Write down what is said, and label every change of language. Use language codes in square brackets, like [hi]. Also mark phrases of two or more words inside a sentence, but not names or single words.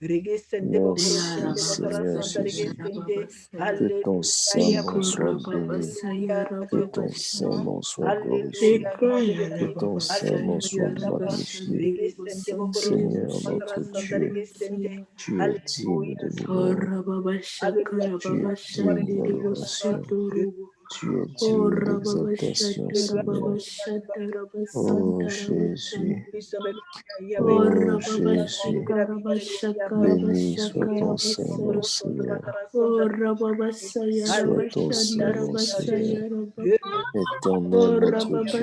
[fr] Merci Seigneur Ikarababasaya, Jésus. Rababasaya, Que ton Saint-Nom soit béni. Ikorababasaya, Que ton Rababasaya, Saint-Nom soit glorifié. Que ton Saint-Nom Ikarababasaya, soit magnifié. Rabashandere, Bosandere, Seigneur notre Boshikara, Dieu, Rabasaya. tu es digne de louange. Ora baba shakara Tu es baba digne shandiri d'adoration. bosotoru. Tu es digne Ora baba d'exaltation, shandara baba Seigneur. shandara Oh basandara Jésus, basandi. oh Ora baba Jésus, shakara bashakara béni soit bashakara ton Saint-Nom, basaya. Seigneur. Ora baba sayara Soit ton bashandara Saint-Nom, Seigneur. basayara baba. Éternel Ora notre baba